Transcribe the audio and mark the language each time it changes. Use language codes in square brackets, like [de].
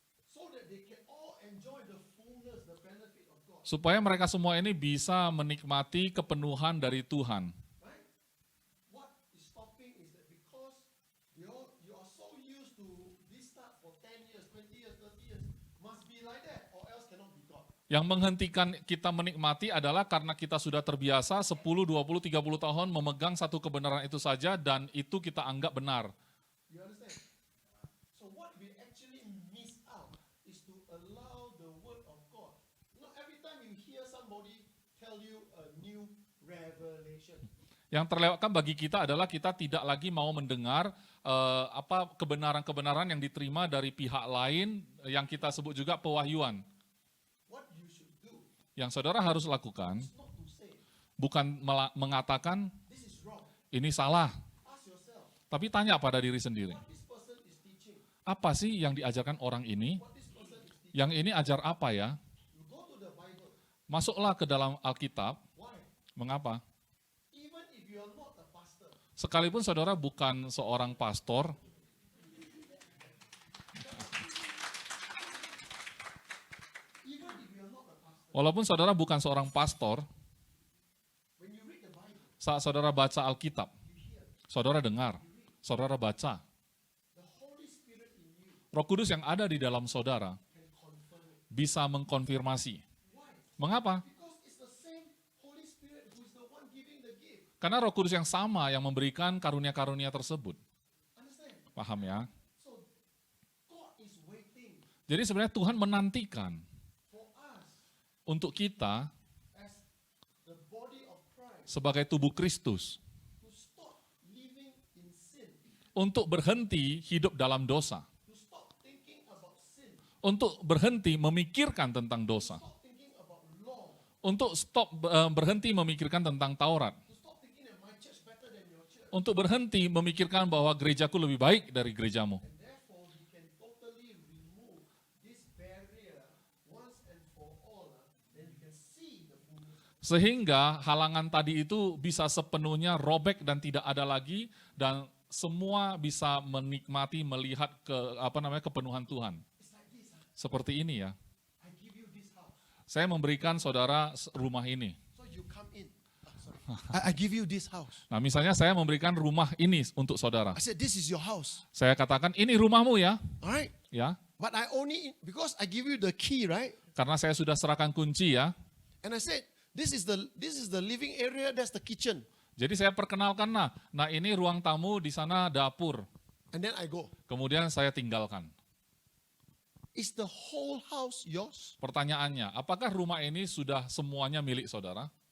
[en] So that they can all enjoy the fullness, the benefit of God. [id] Supaya mereka semua ini bisa menikmati kepenuhan dari Tuhan. [en] Right? What stopping is that because you are so used to this type for 10 years, 20 years, 30 years, must be like that or else cannot be God. [id] Yang menghentikan kita menikmati adalah karena kita sudah terbiasa 10, 20, 30 tahun memegang satu kebenaran itu saja dan itu kita anggap benar. [en] You understand? So what we actually miss out is to allow the word of God. Not every time you hear somebody tell you a new revelation. [id] Yang terlewatkan bagi kita adalah kita tidak lagi mau mendengar kebenaran-kebenaran yang diterima dari pihak lain yang kita sebut juga pewahyuan. [en] What you should do [id] Yang saudara harus lakukan [en] is not to say, [id] bukan mengatakan [en] this is wrong. [id] ini salah, [en] Ask yourself, [id] tapi tanya pada diri sendiri. [en] what this person is teaching, [id] Apa sih yang diajarkan orang ini? [en] what this person is teaching. [id] Yang ini ajar apa ya? [en] You go to the Bible. [id] Masuklah ke dalam Alkitab. [en] Why? [id] Mengapa? [en] Even if you are not a pastor, [id] Sekalipun saudara bukan seorang pastor, [en] even if you are not a pastor, [id] walaupun saudara bukan seorang pastor, [en] when you read the Bible, [id] saat saudara baca Alkitab, saudara dengar, saudara baca, [en] the Holy Spirit in you [id] Roh Kudus yang ada di dalam saudara [en] can confirm it. [id] bisa mengkonfirmasi. [en] Why? [id] Mengapa? [en] Because it's the same Holy Spirit who is the one giving the gift. [id] Karena Roh Kudus yang sama yang memberikan karunia-karunia tersebut. [en] Understand? [id] Paham ya? [en] So God is waiting [id] Jadi sebenarnya Tuhan menantikan [en] for us [id] untuk kita [en] as the body of Christ [id] sebagai tubuh Kristus [en] to stop living in sin, [id] untuk berhenti hidup dalam dosa, [en] to stop thinking about sin, [id] untuk berhenti memikirkan tentang dosa, [en] stop thinking about law, [id] untuk berhenti memikirkan tentang Taurat, [en] to stop thinking that my church better than your church. [id] untuk berhenti memikirkan bahwa gerejaku lebih baik dari gerejamu. [en] And therefore, we can totally remove this barrier once and for all. Then you can see the fullness. [id] Sehingga halangan tadi itu bisa sepenuhnya robek dan tidak ada lagi, dan semua bisa menikmati melihat kepenuhan Tuhan. [en] It's like this. [id] Seperti ini ya. [en] I give you this house. [id] Saya memberikan saudara rumah ini. [en] So you come in. Sorry. I give you this house. [id] Nah, misalnya saya memberikan rumah ini untuk saudara. [en] I said, this is your house. [id] Saya katakan ini rumahmu ya, [en] All right. [id] ya. [en] But I only, because I give you the key, right? [id] Karena saya sudah serahkan kunci ya. [en] And I said, this is the living area, that's the kitchen. [id] Jadi saya perkenalkan, nah ini ruang tamu, di sana dapur. [en] And then I go. [id] Kemudian saya tinggalkan. [en] Is the whole house yours? [id] Pertanyaannya, apakah rumah ini sudah semuanya milik saudara?